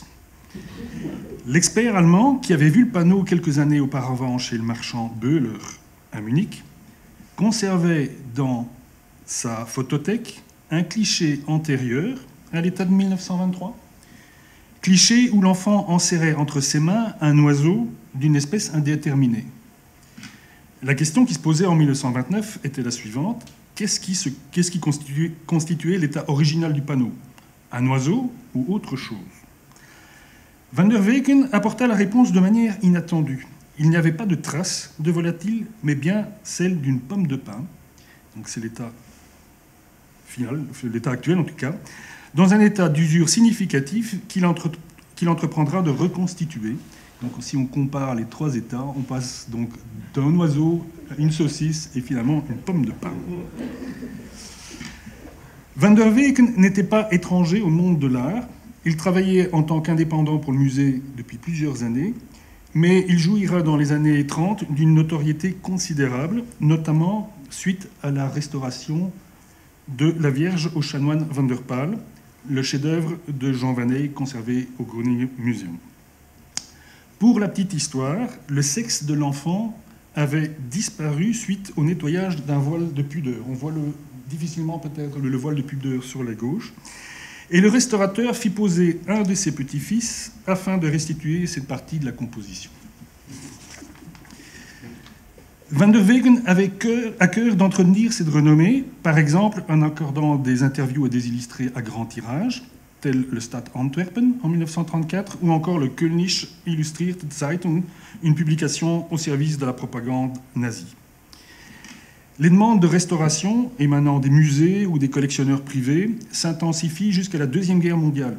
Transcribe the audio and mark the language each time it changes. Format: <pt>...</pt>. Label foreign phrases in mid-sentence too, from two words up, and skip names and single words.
<fr>L'expert allemand, qui avait vu le panneau quelques années auparavant chez le marchand Böhler à Munich, conservait dans sa photothèque un cliché antérieur à l'état de 1923, cliché où l'enfant enserrait entre ses mains un oiseau d'une espèce indéterminée. La question qui se posait en 1929 était la suivante. Qu'est-ce qui constituait l'état original du panneau? Un oiseau ou autre chose? Van der Weken apporta la réponse de manière inattendue. Il n'y avait pas de trace de volatile, mais bien celle d'une pomme de pin. Donc c'est l'état final, l'état actuel en tout cas, dans un état d'usure significatif qu'il entreprendra de reconstituer. Donc si on compare les 3 états, on passe donc d'un oiseau à une saucisse et finalement une pomme de pin. Van der Weken n'était pas étranger au monde de l'art. Il travaillait en tant qu'indépendant pour le musée depuis plusieurs années, mais il jouira dans les années 30 d'une notoriété considérable, notamment suite à la restauration de la Vierge au chanoine van der Pal, le chef-d'œuvre de Jean Van Eyck conservé au Groningen Museum. Pour la petite histoire, le sexe de l'enfant avait disparu suite au nettoyage d'un voile de pudeur. On voit difficilement peut-être le voile de pudeur sur la gauche. Et le restaurateur fit poser un de ses petits-fils afin de restituer cette partie de la composition. Van der Weken avait à cœur d'entretenir cette renommée, par exemple en accordant des interviews à des illustrés à grand tirage, tel le Stad Antwerpen en 1934, ou encore le Kölnische Illustrierte Zeitung, une publication au service de la propagande nazie. Les demandes de restauration émanant des musées ou des collectionneurs privés s'intensifient jusqu'à la Deuxième Guerre mondiale.</fr>